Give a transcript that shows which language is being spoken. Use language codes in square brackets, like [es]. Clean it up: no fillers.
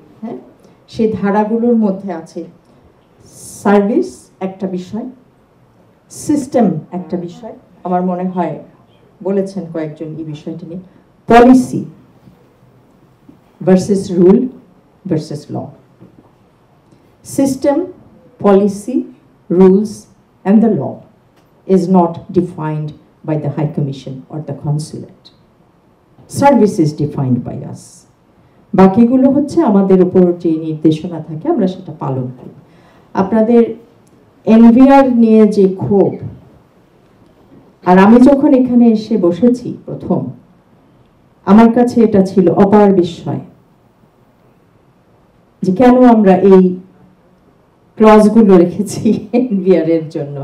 [bn] হ্যাঁ, সেই ধারাগুলোর মধ্যে আছে সার্ভিস একটা বিষয়, সিস্টেম একটা বিষয়, আমার মনে হয় বলেছেন কয়েকজন এই বিষয়টি নিয়ে, policy versus rule versus law. [en] System, policy, rules and the law is not defined by the High Commission or the Consulate. Service is defined by us. [bn] বাকিগুলো হচ্ছে আমাদের উপর যে নির্দেশনা থাকে আমরা সেটা পালন করি। আপনাদের এনভিআর নিয়ে যে ক্ষোভ, আর আমি যখন এখানে এসে বসেছি প্রথম, আমার কাছে এটা ছিল অপার বিস্ময় যে কেন আমরা এই ক্লজগুলো রেখেছি এনভিআর এর জন্য।